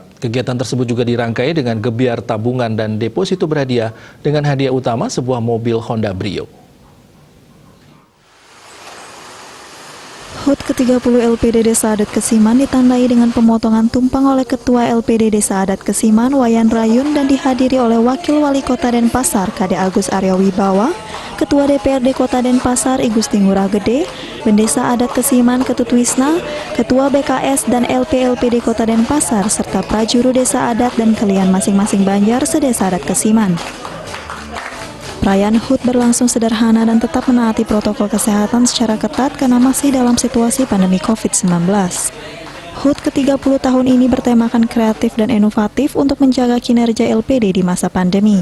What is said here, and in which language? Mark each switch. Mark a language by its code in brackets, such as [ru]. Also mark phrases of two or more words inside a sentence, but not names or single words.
[id] Kegiatan tersebut juga dirangkai dengan gebiar tabungan dan deposito berhadiah dengan hadiah utama sebuah mobil Honda Brio. HUT ke-30 LPD Desa Adat Kesiman ditandai dengan pemotongan tumpang oleh Ketua LPD Desa Adat Kesiman Wayan Rayun dan dihadiri oleh Wakil Wali Kota Denpasar Kade Agus Arya Wibawa, Ketua DPRD Kota Denpasar I Gusti Ngurah Gede, Bendesa Adat Kesiman Ketut Wisna, Ketua BKS dan LPD Kota Denpasar serta prajuru Desa Adat dan kalian masing-masing Banjar sedesa Adat Kesiman. Perayaan HUT berlangsung sederhana dan tetap menaati protokol kesehatan secara ketat karena masih dalam situasi pandemi COVID-19. HUT ke-30 tahun ini bertemakan kreatif dan inovatif untuk menjaga kinerja LPD di masa pandemi.